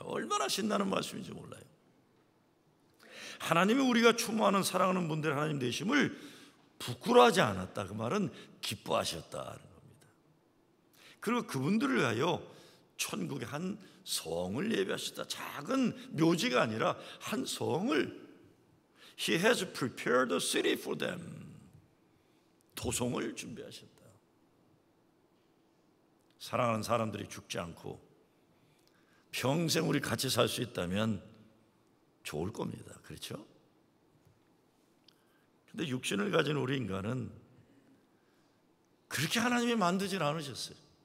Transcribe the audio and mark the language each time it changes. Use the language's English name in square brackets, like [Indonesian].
[Korean] 얼마나 신나는 말씀인지 몰라요. 하나님이 우리가 추모하는 사랑하는 분들 하나님 되심을 부끄러워하지 않았다. 그 말은 기뻐하셨다는 겁니다. 그리고 그분들을 위하여 천국에 한 성을 예배하셨다. 작은 묘지가 아니라 한 성을 [English] He has prepared a city for them. [Korean] 도성을 준비하셨다. 사랑하는 사람들이 죽지 않고 평생 우리 같이 살 수 있다면 좋을 겁니다. 그렇죠? 근데 육신을 가진 우리 인간은 그렇게 하나님이 만들진 않으셨어요.